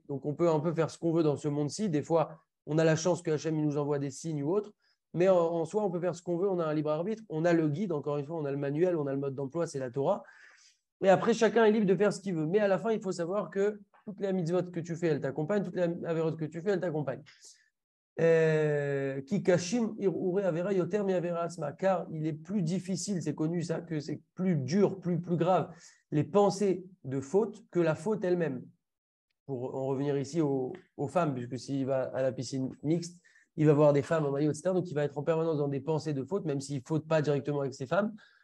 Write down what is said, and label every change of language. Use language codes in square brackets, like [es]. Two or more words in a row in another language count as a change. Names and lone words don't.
[fr] Donc on peut un peu faire ce qu'on veut dans ce monde-ci. Des fois, on a la chance que Hachem nous envoie des signes ou autres. Mais en soi, on peut faire ce qu'on veut, on a un libre arbitre, on a le guide, encore une fois, on a le manuel, on a le mode d'emploi, c'est la Torah. Et après, chacun est libre de faire ce qu'il veut. Mais à la fin, il faut savoir que toutes les mitzvot que tu fais, elles t'accompagnent. Toutes les averot que tu fais, elles t'accompagnent. [he] כי קשים הרהורי עבירה יותר מעבירה עצמה. [fr] Car il est plus difficile, c'est connu ça, que c'est plus dur, plus grave, les pensées de faute que la faute elle-même. Pour en revenir ici aux femmes, puisque s'il va à la piscine mixte, il va voir des femmes en maillot, etc. Donc il va être en permanence dans des pensées de faute, même s'il ne faute pas directement avec ces femmes.